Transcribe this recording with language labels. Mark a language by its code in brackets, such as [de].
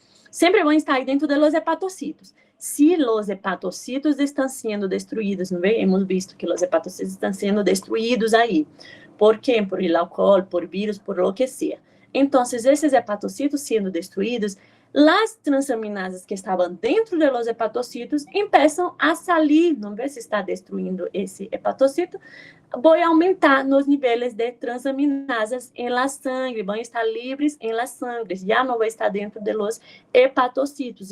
[pt] Sempre vão estar aí dentro [es] de los hepatocitos. [pt] Se os hepatocitos estão sendo destruídos, não é? [es] Hemos visto [pt] que os hepatocitos estão sendo destruídos aí. ¿Por quê? [es] Por el alcohol, por vírus, por lo que sea. [pt] Então, esses hepatocitos sendo destruídos, as transaminases que estavam dentro [es] de los hepatocitos [pt] começam a sair, não vê se está destruindo esse hepatocito, vou aumentar nos níveis de transaminases em [es] la sangre, [pt] vão estar livres em la sangre, já não vai estar dentro de los hepatocitos.